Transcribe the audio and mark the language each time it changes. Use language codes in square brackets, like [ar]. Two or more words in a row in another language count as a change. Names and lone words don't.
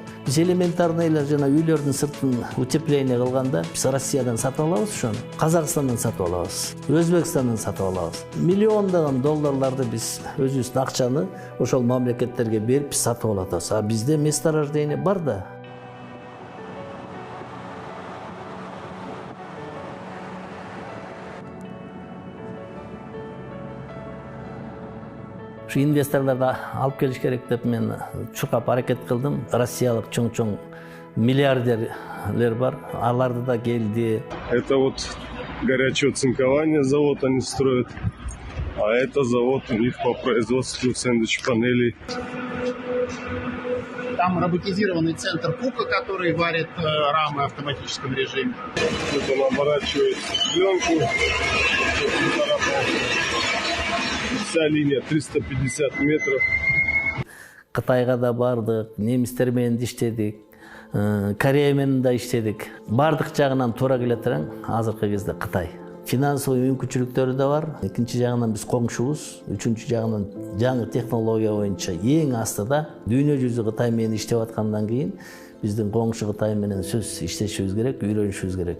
[ky] Биз элементарный эле жана үйлөрдүн сыртын утепление кылганда биз Россиядан сатып алабыз ошону. Казакстандан сатып алабыз. Өзбекстандан сатып алабыз. Миллиондогон долларларды биз өзүбүздүн акчаны ошол мамлекеттерге берип сатып алабыз. А бизде месторождение бар да. Şu investorlарды алып келиш керек деп мен чуркап аракет кылдым. Россиялык чоң-чоң миллиардерлер бар. Аларды да келди. [ru] Это вот горячее цинкование завод они строят. А это завод у них по производству сэндвич-панелей. Там роботизированный центр КУКа, который варит рамы в автоматическом режиме. Тут он оборачивает пленку. Вся линия 350 метров. [ky] Кытайга да бардык, немистер менен иштедик, Корея менен да иштедик. Бардык жагынан туура келе турган азыркы кезде Кытай. Финансовый мүмкүнчүлүктөрү да бар. Экинчи жагынан биз коңшубуз, үчүнчү жагынан жаңы технология боюнча эң астыда дүйнө жүзү Кытай менен иштеп аткандан кийин биздин коңшу Кытай менен сөз иштешибиз керек, үйрөнүшүбүз керек.